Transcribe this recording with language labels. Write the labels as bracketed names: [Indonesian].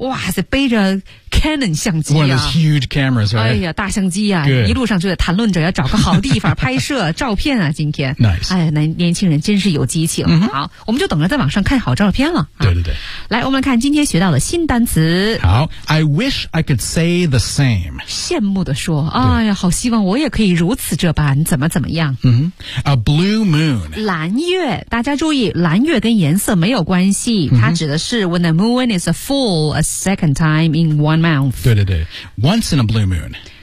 [Chinese] 哇塞，背着 Canon 相机啊。 [English] One of those huge cameras, right? [Chinese] 哎呀，大相机啊！ [English] Good. [Chinese] 一路上就在谈论着要找个好地方拍摄。照片啊今天、 [English] nice. [Chinese] 哎年轻人真是有激情、好我们就等着在网上看好照片了、对对对来我们来看今天学到的新单词 [English] 好 I wish I could say the same [Chinese] 羡慕地说哎呀好希望我也可以如此这般怎么怎么样、 [English] A blue moon [Chinese] 蓝月大家注意蓝月跟颜色没有关系、它指的是 [English] When the moon is full a second time in one month 对对对 Once in a blue moon